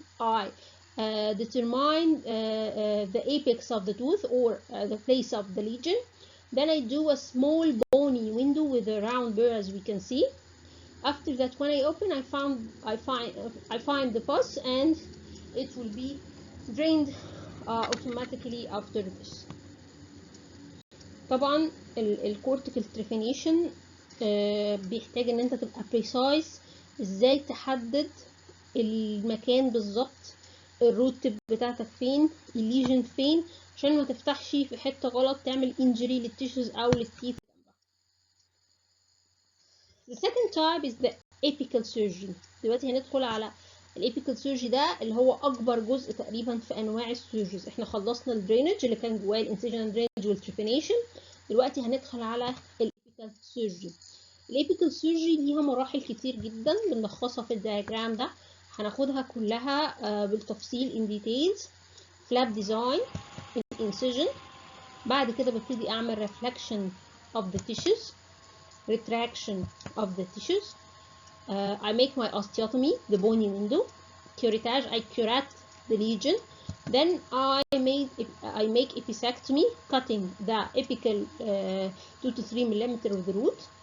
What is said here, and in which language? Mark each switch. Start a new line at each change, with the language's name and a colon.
English: I determine the apex of the tooth or the place of the lesion. Then I do a small bony window with a round burr, as we can see. After that, when I open, I find the pus, and it will be drained automatically after this.
Arabic: طبعا الكورتيكال تريفينيشن بيحتاج ان انت تبقى precise ازاي تحدد المكان بالظبط، الروت تيب بتاعتك فين، الليجن فين، عشان ما تفتحش في حته غلط تعمل انجري للتيشوز او للتيث.
English: The second type is the apical surgery.
Arabic: دلوقتي هندخل على الابيكال سيرجري، ده اللي هو اكبر جزء تقريبا في انواع السيرجريز. احنا خلصنا الدرينج اللي كان جواه الانسيجن درينج والتريفينيشن، دلوقتي هندخل على الابيكال سيرجري. الابيكال سيرجري ليها مراحل كتير جدا بنلخصها في الدياجرام ده، هناخدها كلها بالتفصيل
English: in details. flap design، incision،
Arabic: بعد كده ببتدي اعمل
English: reflection of the tissues، retraction of the tissues. I make my osteotomy, the bony window. Curettage, I curate the lesion. Then I make episectomy, cutting the apical 2 to 3 millimeter of the root.